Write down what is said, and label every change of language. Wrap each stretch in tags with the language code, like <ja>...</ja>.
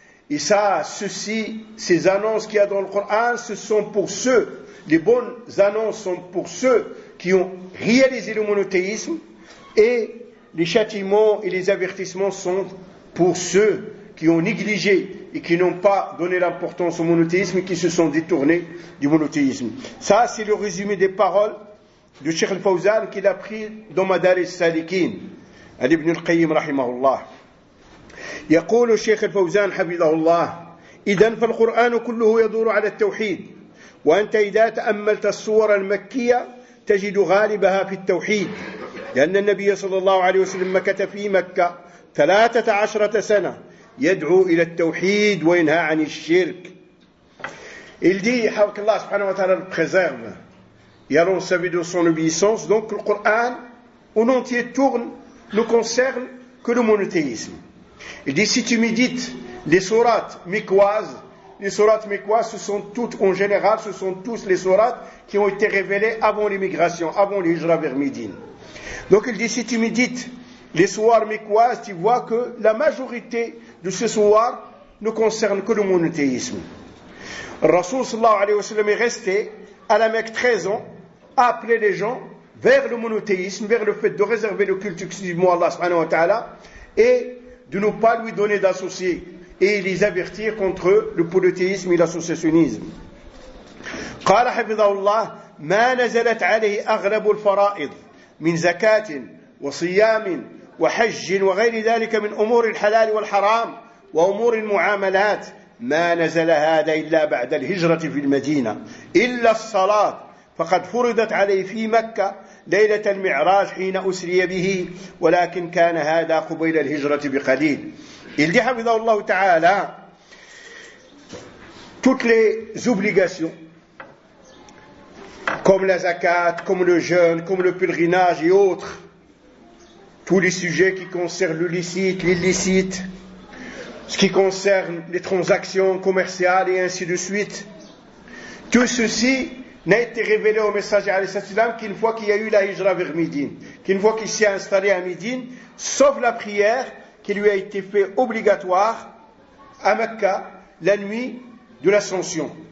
<fr>Et ça, ceci, ces annonces qu'il y a dans le Coran, ce sont pour ceux, les bonnes annonces sont pour ceux qui ont réalisé le monothéisme, et les châtiments et les avertissements sont pour ceux qui ont négligé et qui n'ont pas donné l'importance au monothéisme et qui se sont détournés du monothéisme. Ça, c'est le résumé des paroles du Cheikh al-Fawzan qu'il a pris dans Madaris Salikin, al-Ibn al-Qayyim, rahimahullah.</fr> <ar>يقول الشيخ الفوزان حفظه الله: إذن فالقرآن كله يدور على التوحيد، وأنت إذا تأملت الصور المكية تجد غالبها في التوحيد، لأن النبي صلى الله عليه وسلم مكث في مكة 13 سنة يدعو إلى التوحيد وينهى عن الشرك.</ar> <fr>Il dit</fr> <ar>حفظ الله سبحانه وتعالى</ar> <fr>préserve et annonce sa vie de son obéissance. Donc le Coran en entier tourne ne concerne que le monothéisme. Il dit, si tu médites les sourates mécoises, ce sont toutes, en général, ce sont tous les sourates qui ont été révélées avant l'immigration, avant l'hijra vers Médine. Donc il dit, si tu médites les sourates mécoises, tu vois que la majorité de ces sourates ne concerne que le monothéisme. Le Rasoul sallallahu alayhi wa sallam est resté à la Mecque 13 ans, à appeler les gens vers le monothéisme, vers le fait de réserver le culte exclusivement à Allah subhanahu wa ta'ala, et de ne pas lui donner d'associés et les avertir contre le polythéisme et l'associationnisme.</fr> <ar>قال حفظه الله ما نزلت عليه أغلب الفرائض من زكاة وصيام وحج وغير ذلك من أمور الحلال والحرام وأمور المعاملات ما نزل هذا إلا بعد الهجرة في المدينة إلا الصلاة فقد فرضت عليه في مكة ليلة المعراج حين أسري به ولكن كان هذا قبيل الهجرة بقليل.</ar> <fr>Il dit</fr> <ar>حفظه الله تعالى</ar> <fr>toutes les obligations comme la zakat, comme le jeûne, comme le pèlerinage et autres, tous les sujets qui concernent le licite, l'illicite, ce qui concerne les transactions commerciales et ainsi de suite, tout ceci n'a été révélé au messager alayhi sallam qu'une fois qu'il y a eu la hijra vers Médine, qu'une fois qu'il s'est installé à Médine, sauf la prière qui lui a été faite obligatoire à Mecca la nuit de l'ascension,</fr>